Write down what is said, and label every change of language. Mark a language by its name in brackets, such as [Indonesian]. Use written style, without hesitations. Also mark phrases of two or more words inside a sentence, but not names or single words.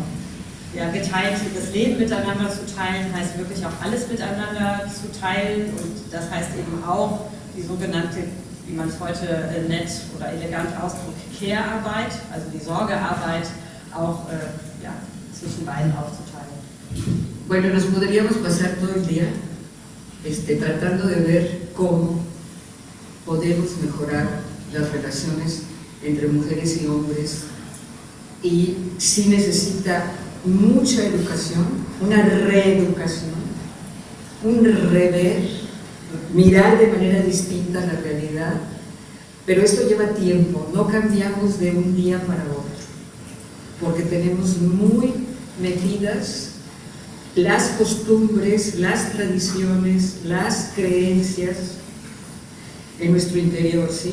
[German] Ja, geteilt, das Leben miteinander zu teilen, heißt wirklich auch alles miteinander zu teilen und das heißt eben auch die sogenannte, wie man es heute nett oder elegant ausdrückt, Care-Arbeit, also die Sorgearbeit auch zwischen beiden aufzuteilen. [Spanish] Bueno, nos podríamos pasar todo el día tratando de ver cómo podemos mejorar las relaciones entre mujeres y hombres, y sí necesita mucha educación, una reeducación, un rever, mirar de manera distinta la realidad, pero esto lleva tiempo, no cambiamos de un día para otro, porque tenemos muy metidas las costumbres, las tradiciones, las creencias en nuestro interior, ¿sí?